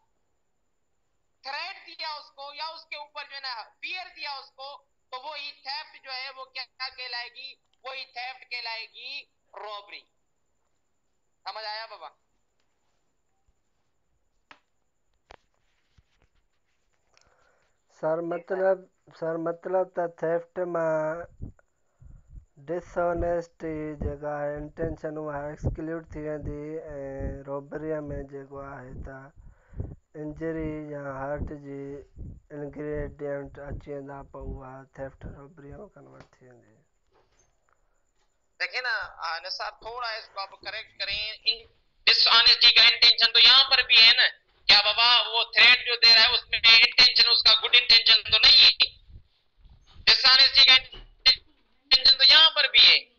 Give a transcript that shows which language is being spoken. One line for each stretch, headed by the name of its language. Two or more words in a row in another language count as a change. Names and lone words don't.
Hindi: थ्रेट दिया उसको, या उसके ऊपर जो है ना फियर दिया उसको, तो वो ही थेफ्ट जो है वो क्या कहलाएगी? वही थेफ्ट कहलाएगी रॉबरी। समझ आया बाबा?
Sindhi: सर मतलब त थेफ्ट में डिसऑनेस्टी जेका इंटेंशन उहा एक्सक्लूड थी वेंदी, ऐं रॉबरीअ में जेको आहे त इंजरी या हर्ट जी इंग्रेडिएंट अची वेंदा, पोइ उहा थेफ्ट रॉबरीअ में कन्वर्ट थी वेंदी।
Hindi: देखिए ना निसार, थोड़ा इसको आप करेक्ट करें। डिसऑनेस्टी का इंटेंशन तो यहाँ पर भी है ना, क्या बाबा वो थ्रेट जो दे रहा है उसमें इंटेंशन उसका
English: good intention
Hindi: तो नहीं है? डिसऑनेस्टी का इंटेंशन तो यहाँ पर भी है।